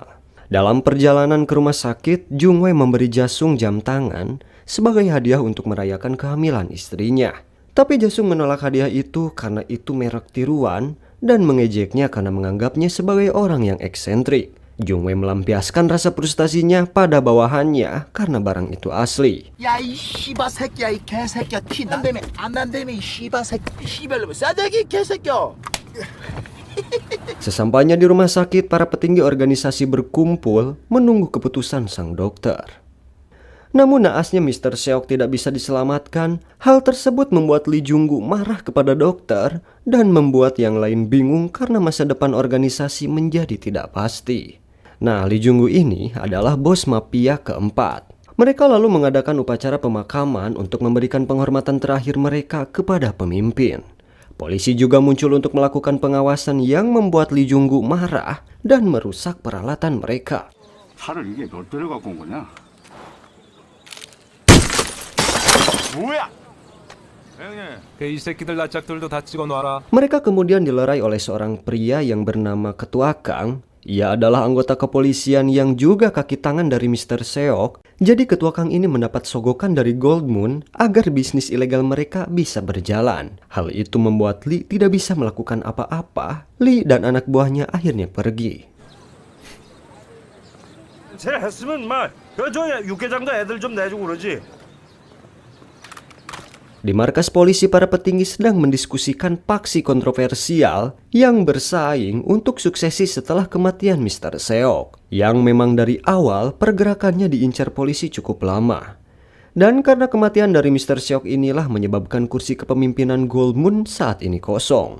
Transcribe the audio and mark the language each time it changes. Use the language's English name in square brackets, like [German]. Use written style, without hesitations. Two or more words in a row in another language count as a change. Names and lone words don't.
[Indonesian] Dalam perjalanan ke rumah sakit, Jungwe memberi Jasung jam tangan sebagai hadiah untuk merayakan kehamilan istrinya. Tapi Jasung menolak hadiah itu karena itu merek tiruan dan mengejeknya karena menganggapnya sebagai orang yang eksentrik. Jungwe melampiaskan rasa frustasinya pada bawahannya karena barang itu asli. [Korean] 야, 이 씨바 새끼야, 이 개새끼야, 티 난다며, 안 난다며, 이 씨바 새끼, 씨발로 싸대기 개새끼야. [Indonesian] Sesampainya di rumah sakit, para petinggi organisasi berkumpul menunggu keputusan sang dokter. Namun naasnya Mr. Seok tidak bisa diselamatkan. Hal tersebut membuat Lee Junggu marah kepada dokter dan membuat yang lain bingung karena masa depan organisasi menjadi tidak pasti. Nah, Lee Junggu ini adalah bos mafia keempat. Mereka lalu mengadakan upacara pemakaman untuk memberikan penghormatan terakhir mereka kepada pemimpin. Polisi juga muncul untuk melakukan pengawasan yang membuat Lee Junggu marah dan merusak peralatan mereka. [Korean] 차를 이게 몇 대를 갖고 온 거냐? 뭐야? 형님, 이 새끼들 낯짝들도 다 찍어놔라. [Indonesian] Mereka kemudian dilerai oleh seorang pria yang bernama Ketua Kang. Ia adalah anggota kepolisian yang juga kaki tangan dari Mr. Seok. Jadi Ketua Kang ini mendapat sogokan dari Gold Moon agar bisnis ilegal mereka bisa berjalan. Hal itu membuat Lee tidak bisa melakukan apa-apa. Lee dan anak buahnya akhirnya pergi. [Korean] 제가 했으면 저 육개장도 애들 좀 내주고 그러지. [Indonesian] Di markas polisi, para petinggi sedang mendiskusikan paksi kontroversial yang bersaing untuk suksesi setelah kematian Mr. Seok, yang memang dari awal pergerakannya diincar polisi cukup lama. Dan karena kematian dari Mr. Seok inilah menyebabkan kursi kepemimpinan Gold Moon saat ini kosong.